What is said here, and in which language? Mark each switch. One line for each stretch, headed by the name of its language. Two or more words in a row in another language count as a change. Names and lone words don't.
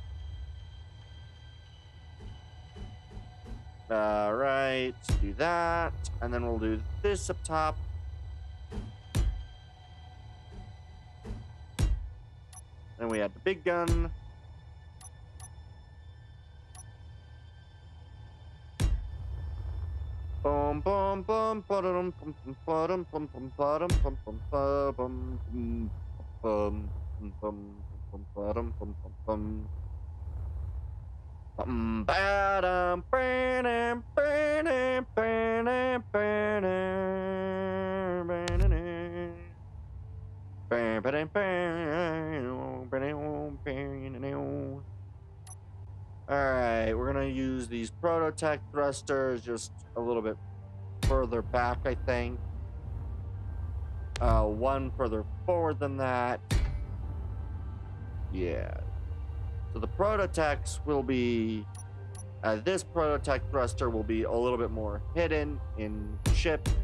English: Right, do that, and then we'll do this up top. Then we add the big gun. Boom, boom, boom, ba-dum, bum, bum, bum, bum, bum, bum, bum, bum, bum, bum, bum, bum, ba-dum, bum, bum, bum. Ba-dum, ba-dum, ba-dum, ba-dum, ba-dum, ba-dum. Alright, we're gonna use these prototech thrusters just a little bit further back, I think. One further forward than that. Yeah. So the prototechs will be... this prototech thruster will be a little bit more hidden in ship.